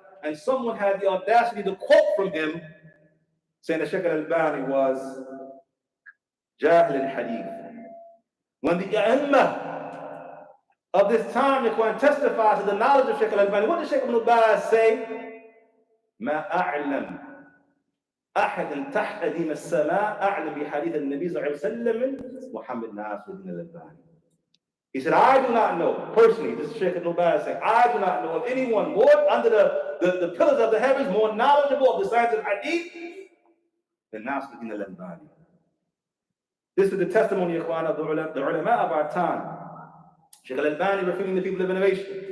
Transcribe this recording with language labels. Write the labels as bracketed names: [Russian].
[English] And someone had the audacity to quote from him, saying that Shaykh Al-Albani was Jahil al-Hadith. When the A'imma of this time, Ikhwan, testified to the knowledge of Shaykh Al-Albani, what did Shaykh Ibn Baz say? [Arabic] ما أعلم أحد تحت دين السماء أعلم بحديث النبي صلى الله عليه وسلم محمد ناصر الدين الألباني. [English] He said, I do not know, personally, this is Shaykh Ibn Baz saying, I do not know of anyone more under the pillars of the heavens, more knowledgeable of the science of hadith than Nasr al-Din al-Albani. This is the testimony, Ikhwan, of the ulama of our time. Shaykh al-Albani refuting the people of innovation.